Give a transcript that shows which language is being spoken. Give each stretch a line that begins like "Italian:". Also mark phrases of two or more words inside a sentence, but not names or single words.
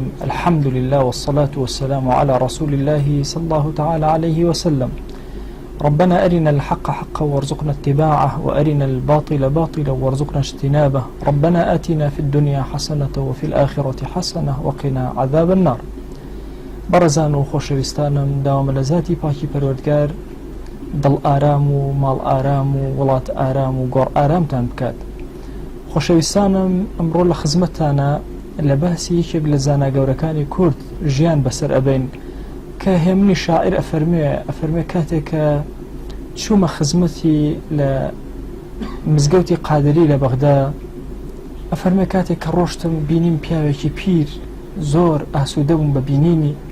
Arabic: الحمد لله والصلاة والسلام على رسول الله صلى الله تعالى عليه وسلم. ربنا أرنا الحق حقا وارزقنا اتباعه، وأرنا الباطل باطلا وارزقنا اجتنابه. ربنا آتنا في الدنيا حسنة وفي الآخرة حسنة وقنا عذاب النار.
Central Kurdish: برزان و خۆشەویستانم داوام لە ذاتی پاکی پەروەردگار دڵ ئارام و ماڵ ئارام و وڵات ئارام و گۆڕ ئارامتان بکات. خۆشەویستانم ئەمڕۆ لە خزمەتتانە لە باسی یەکێک لە زانا گەورەکانی کورد ژیان بەسەر ئەبین کە هێمنی شاعیر ئەفەرمێ کاتێک کە چوومە خزمەتی لە مزگەوتی قادری لە بەغدا، ئەفەرمێ کاتێک کە ڕۆشتم بینیم پیاوێکی پیر زۆر ئاسوودە بووم بە بینینی.